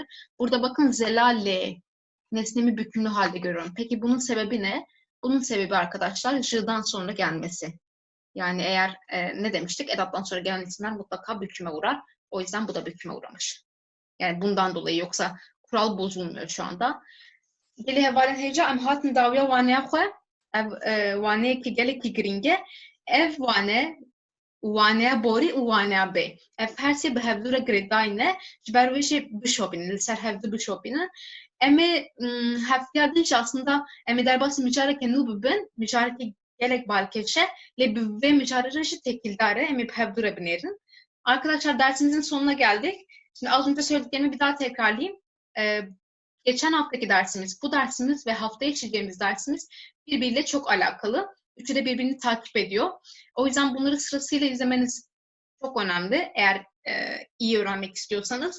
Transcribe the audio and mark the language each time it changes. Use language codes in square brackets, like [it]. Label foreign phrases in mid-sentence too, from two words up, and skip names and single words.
[tr] Burada bakın Zelal'le nesnemi bükümlü halde görüyorum. Peki bunun sebebi ne? Bunun sebebi arkadaşlar j'dan sonra gelmesi. Yani eğer ne demiştik? Edattan sonra gelen isimler mutlaka büküme uğrar. O yüzden bu da büküme uğramış. Yani bundan dolayı, yoksa kural bozulmuyor şu anda. [ku] Gelê hevalên hêja em hatin dawiya waneya xwe ev waneyekî gelekî giring e ev waneya borî û waneya bê ev her sê bi hevdûre girêdayîne ji ber wê jî bişopînin li ser hevdû bişopînin em ê heftiya din jî aslında em ê derbasî micareke nû bibin micarekî gelek balkêşe lê bi vê micarê re jî tekildar e em ê bi hevdûre binêrin. [tr] Arkadaşlar dersimizin sonuna geldik. Şimdi az önce söylediklerimi bir daha tekrarlayayım. Geçen haftaki dersimiz, bu dersimiz ve haftaya işleyeceğimiz dersimiz birbiriyle çok alakalı. Üçü de birbirini takip ediyor. O yüzden bunları sırasıyla izlemeniz çok önemli eğer iyi öğrenmek istiyorsanız.